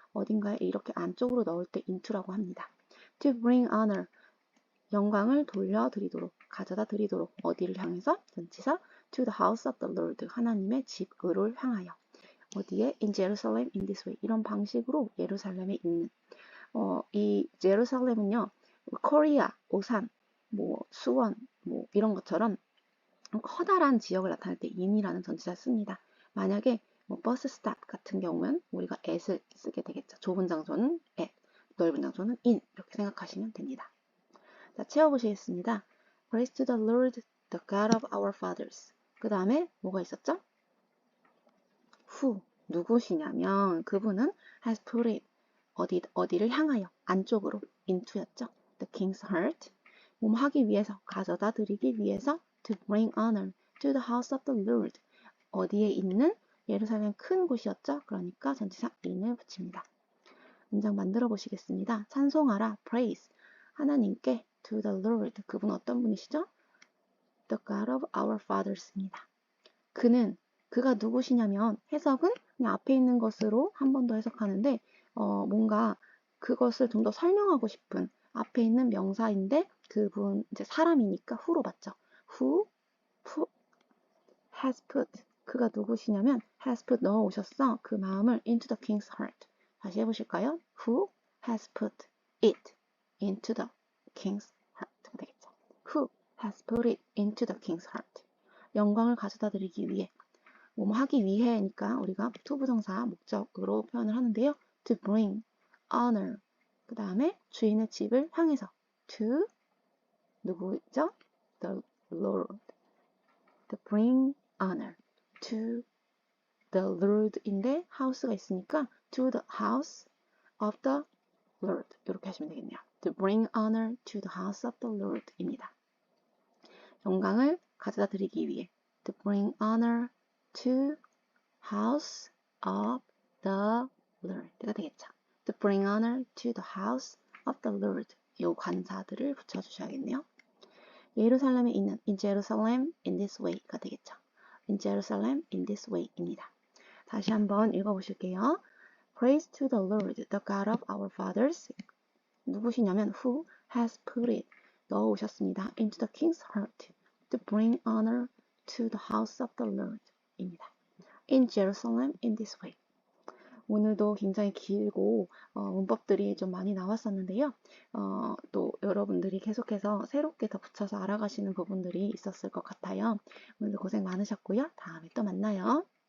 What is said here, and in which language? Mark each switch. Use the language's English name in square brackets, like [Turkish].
[Korean] 어딘가에 이렇게 안쪽으로 넣을 때 into라고 합니다. [English] to bring honor, [Korean] 영광을 돌려드리도록, 가져다 드리도록. 어디를 향해서? 전치사 [English] to the house of the Lord, [Korean] 하나님의 집으로 향하여. 어디에? [English] in Jerusalem in this way. [Korean] 이런 방식으로 예루살렘에 있는 이 제루살렘은요. 코리아, 오산, 뭐 수원, 뭐 이런 것처럼 커다란 지역을 나타낼 때 in이라는 전치사 씁니다. 만약에 뭐 버스 스탑 같은 경우는 우리가 at을 쓰게 되겠죠. 좁은 장소는 at, 넓은 장소는 in 이렇게 생각하시면 됩니다. 자, 채워보시겠습니다. [English] Praise to the Lord, the God of our fathers. [Korean] 그 다음에 뭐가 있었죠? Who, 누구시냐면 그분은 [English] has put it, [Korean] 어디를 향하여, 안쪽으로, into였죠. [English] The king's heart, [Korean] 하기 위해서, 가져다 드리기 위해서, [English] to bring honor to the house of the Lord. [Korean] 어디에 있는? 예루살렘 큰 곳이었죠. 그러니까 전치사 in을 붙입니다. 문장 만들어 보시겠습니다. 찬송하라, praise, 하나님께, [English] to the Lord, [Korean] 그분 어떤 분이시죠? [English] The God of our fathers입니다. [Korean] 그가 누구시냐면 해석은 그냥 앞에 있는 것으로 한 번 더 해석하는데 뭔가 그것을 좀 더 설명하고 싶은 앞에 있는 명사인데 그분 이제 사람이니까 who로 봤죠. [English] who has put, [Korean] 그가 누구시냐면 [English] has put [Korean] 넣어오셨어. 그 마음을 [English] into the king's heart. [Korean] 다시 해보실까요? [English] who has put it into the king's heart가 되겠죠. who has put it into the king's heart. [Korean] 영광을 가져다 드리기 위해, 뭐 하기 위해니까 우리가 투부정사 목적으로 표현을 하는데요. [English] to bring honor, [Korean] 그 다음에 주인의 집을 향해서 to, 누구죠? [English] the Lord. to bring honor to the Lord인데 house가 [Korean] 있으니까 [English] to the house of the Lord [Korean] 이렇게 하시면 되겠네요. [English] to bring honor to the house of the Lord입니다. [Korean] 영광을 가져다 드리기 위해 [English] to bring honor to house of the Lord가 되겠죠. to bring honor to the house of the Lord. [Korean] 요 관사들을 붙여주셔야겠네요. [English] 예루살렘에 있는 in Jerusalem in this way가 되겠죠. in Jerusalem in this way입니다. [Korean] 다시 한번 읽어보실게요. [English] Praise to the Lord, the God of our fathers. [Korean] 누구시냐면 [English] who has put it, [Korean] 넣어오셨습니다. [English] into the king's heart to bring honor to the house of the Lord 입니다. in Jerusalem in this way. [Korean] 오늘도 굉장히 길고 문법들이 좀 많이 나왔었는데요. 또 여러분들이 계속해서 새롭게 더 붙여서 알아가시는 부분들이 있었을 것 같아요. 오늘도 고생 많으셨고요. 다음에 또 만나요.